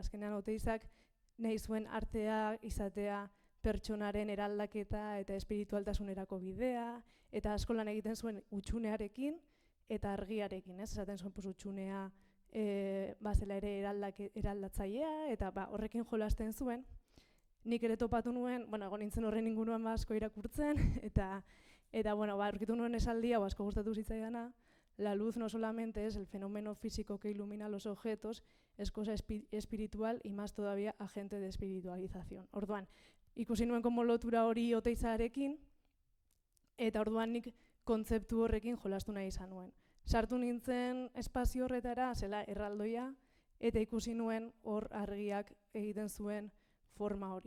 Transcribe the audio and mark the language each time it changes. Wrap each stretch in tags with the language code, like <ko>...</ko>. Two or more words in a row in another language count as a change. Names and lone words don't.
<eu>Azkenean Oteizak nahi zuen artea izatea pertsonaren eraldaketa eta espiritualtasunerako bidea, eta askolan egiten zuen hutsunearekin eta argiarekin, ez? Esaten zuen hutsunea bazela ere eraldatzailea, eta horrekin jolasten zuen. Nik ere topatu nuen, egon nintzen horren inguruan asko irakurtzen, eta aurkitu nuen esaldia, asko gustatu zitzaidana,</eu> <es>la luz no solamente es el fenómeno físico que ilumina los objetos, es cosa espiritual y más todavía agente de espiritualización.</es> <eu>Orduan, ikusi nuen como lotura hori Oteizarekin, eta orduan nik kontzeptu horrekin jolastu nahi izan nuen. Sartu nintzen espazio horretara, zela erraldoia, eta ikusi nuen hor argiak egiten zuen forma hori.</eu>